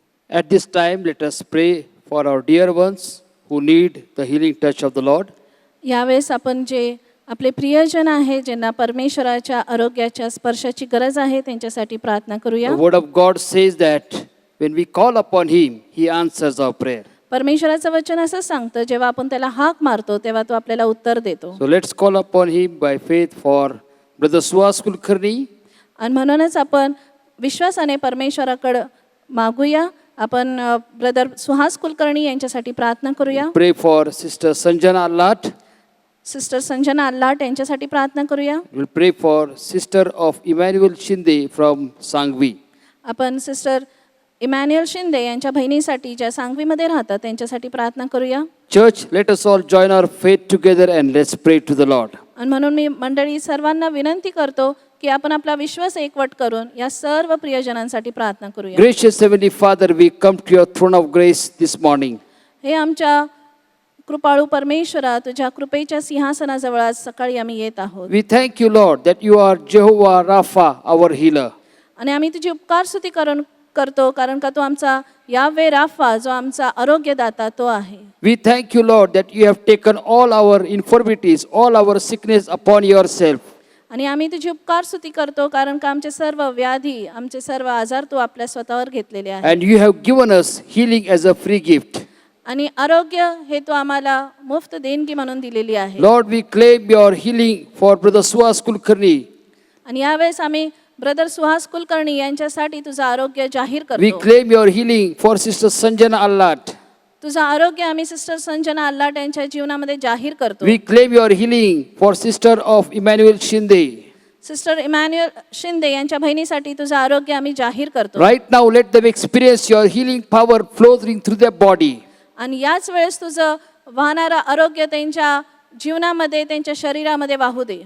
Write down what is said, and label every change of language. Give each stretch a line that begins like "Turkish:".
English: At this time, let us pray for our dear ones who need the healing touch of the Lord.
Marathi: यावेळेस आपण जे आपले प्रियजन आहे, ज्यांना परमेश्वराच्या आरोग्याच्या स्पर्शाची गरज आहे, त्यांच्यासाठी प्रार्थना करूया.
English: The word of God says that when we call upon Him, He answers our prayer.
Marathi: परमेश्वराचं वचन असं सांगतं, जेव्हा आपण त्याला हाक मारतो तेव्हा तो आपल्याला उत्तर देतो.
English: So let's call upon Him by faith for Brother Suhas Kulkarni.
Marathi: आणि म्हणूनच आपण विश्वासाने परमेश्वराकडे मागूया. आपण ब्रदर सुहास कुलकर्णी यांच्यासाठी प्रार्थना करूया.
English: Pray for Sister Sanjana Allat.
Marathi: Sister Sanjana अल्लाट यांच्यासाठी प्रार्थना करूया.
English: We'll pray for Sister of Emmanuel Shinde from Sangvi.
Marathi: आपण सिस्टर इमॅन्युअल शिंदे यांच्या बहिणीसाठी ज्या सांगवीमध्ये राहतात त्यांच्यासाठी प्रार्थना करूया.
English: Church, let us all join our faith together and let's pray to the Lord.
Marathi: आणि म्हणून मी मंडळी सर्वांना विनंती करतो की आपण आपला विश्वास एकवट करून या सर्व प्रियजनांसाठी प्रार्थना करूया.
English: Gracious Heavenly Father, we come to your throne of grace this morning.
Marathi: हे आमच्या कृपाळू परमेश्वरा, तुझ्या कृपेच्या सिंहासनाजवळ आज सकाळी आम्ही येत आहोत.
English: We thank you, Lord, that you are Jehovah Rapha, our healer.
Marathi: आणि आम्ही तुझी उपकार स्तुती करतो कारण का तो आमचा यावे राफा, जो आमचा आरोग्यदाता तो आहे.
English: We thank you, Lord, that you have taken all our infirmities, all our sickness upon yourself.
Marathi: आणि आम्ही तुझी उपकार स्तुती करतो कारण का आमचे सर्व व्याधी, आमचे सर्व आजार तू आपल्या स्वतःवर घेतलेले आहे.
English: And you have given us healing as a free gift.
Marathi: आणि आरोग्य हे तू आम्हाला मुफ्त देणगी म्हणून दिलेली आहे.
English: Lord, we claim your healing for Brother Suhas Kulkarni.
Marathi: आणि यावेळेस आम्ही ब्रदर सुहास कुलकर्णी यांच्यासाठी तुझं आरोग्य जाहीर
English: We
Marathi: करतो.
English: claim your healing for Sister Sanjana Allat.
Marathi: तुझं आरोग्य आम्ही सिस्टर संजना अल्लाट यांच्या जीवनामध्ये जाहीर करतो.
English: We claim your healing for Sister of Emmanuel Shinde.
Marathi: Sister Emmanuel Shinde यांच्या बहिणीसाठी तुझं आरोग्य आम्ही जाहीर करतो.
English: Right now, let them experience your healing power flowing through their body.
Marathi: आणि याच वेळेस तुझं वाहणारं आरोग्य त्यांच्या जीवनामध्ये, त्यांच्या शरीरामध्ये वाहू दे.